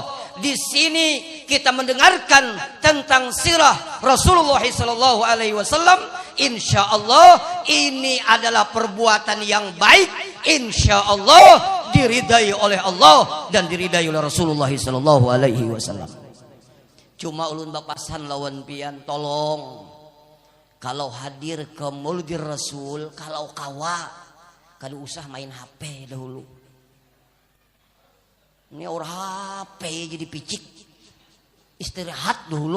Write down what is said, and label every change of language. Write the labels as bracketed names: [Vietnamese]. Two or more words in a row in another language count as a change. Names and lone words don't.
[Indonesian] Di sini kita mendengarkan tentang sirah Rasulullah [Arabic] صلى الله عليه وسلم. إن شاء الله [Indonesian] ini adalah perbuatan yang baik. [Arabic] إن شاء الله [Indonesian] diridai oleh Allah dan diridai oleh Rasulullah [Arabic] صلى الله عليه وسلم. [Banjar] Cuma ulun bapasan lawan pian, tolong kalau hadir ke Maulidir Rasul, kalau kawa kada usah main HP dahulu. [Indonesian] Ini orang HP jadi picik, istirahat dulu.